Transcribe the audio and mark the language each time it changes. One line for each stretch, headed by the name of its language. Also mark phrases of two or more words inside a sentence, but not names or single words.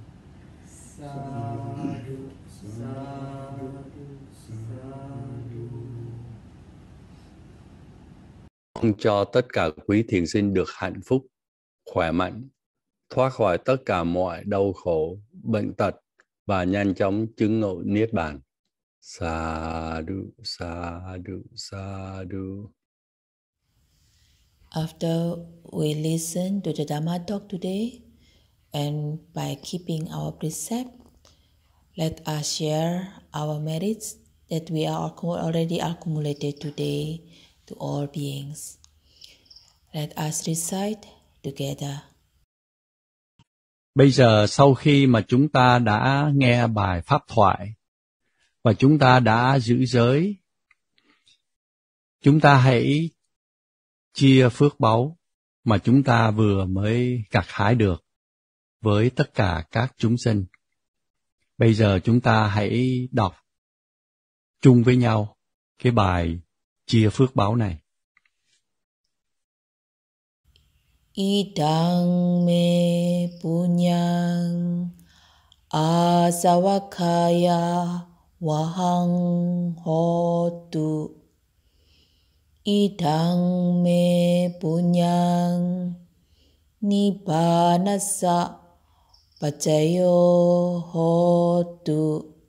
Pali: Sadhu, sadhu, sadhu.
Vietnamese: Mong cho tất cả quý thiền sinh được hạnh phúc, khỏe mạnh, thoát khỏi tất cả mọi đau khổ, bệnh tật và nhanh chóng chứng ngộ Niết Bàn.
Pali: Sadhu, sadhu, sadhu.
English: After we listen to the Dhamma talk today, and by keeping our precept, let us share our merits that we are already accumulated today to all beings. Let us recite together.
Vietnamese: Bây giờ sau khi mà chúng ta đã nghe bài pháp thoại và chúng ta đã giữ giới, chúng ta hãy chia phước báu mà chúng ta vừa mới gặt hái được với tất cả các chúng sinh. Bây giờ chúng ta hãy đọc chung với nhau cái bài chia phước báo này.
Pali: Idang me punyang asavakaya vahang hotu. Idang me punyang nibbanasa pacayo hotu.